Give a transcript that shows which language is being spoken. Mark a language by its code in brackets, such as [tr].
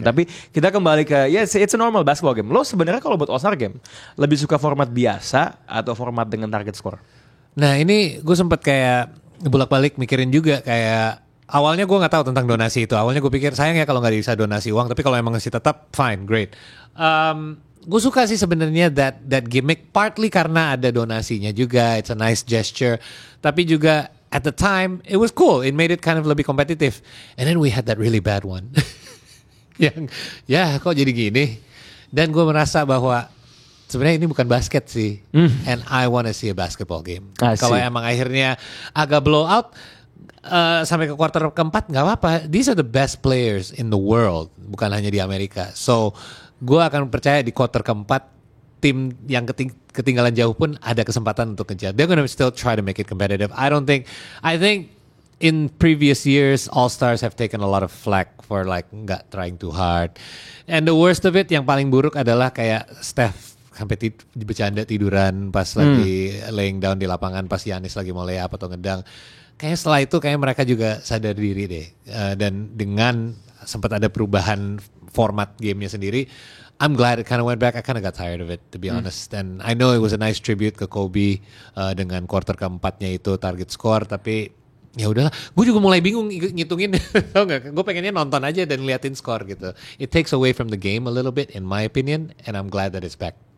[id] Tapi kita kembali ke [en] it's a normal basketball game. [id] Lo sebenarnya kalau buat All-Star game lebih suka format biasa atau format dengan target score? Nah, ini gue sempet kayak bolak-balik mikirin juga kayak awalnya gue nggak tahu tentang donasi itu. Awalnya gue pikir sayang ya kalau nggak bisa donasi uang. Tapi kalau emang masih tetap fine, great. Gue suka sih sebenarnya [en] that gimmick. [id] Partly karena ada donasinya juga. [en] It's a nice gesture. [id] Tapi juga [en] at the time it was cool. It made it kind of [id] lebih kompetitif. [en] And then we had that really bad one. [id] Yang ya kok jadi gini. Dan gue merasa bahwa sebenarnya ini bukan basket sih. [en] And I wanna see a basketball game. [id] Kalau emang akhirnya agak blow out. Sampai ke kuarter keempat nggak apa-apa. [en] These are the best players in the world, [id] bukan hanya di Amerika. So, gue akan percaya di kuarter keempat tim yang ketinggalan jauh pun ada kesempatan untuk ngejar. [en] They're gonna still try to make it competitive. I think in previous years All Stars have taken a lot of flack for like nggak trying too hard. And the worst of it, [id] yang paling buruk adalah kayak Steph sampai bercanda tiduran pas lagi laying down di lapangan pas Giannis lagi mau layup atau ngedang. Kayaknya setelah itu kayak mereka juga sadar diri deh. Dan dengan sempat ada perubahan format gamenya sendiri, [en] I'm glad it kind of went back. I kind of got tired of it, to be honest. And I know it was a nice tribute [id] ke Kobe dengan quarter keempatnya itu [en] target score. [id] Tapi ya udahlah, gue juga mulai bingung ngitungin. Tau gak? Gue pengennya nonton aja dan liatin skor gitu. [en] It takes away from the game a little bit, in my opinion. And I'm glad that it's back.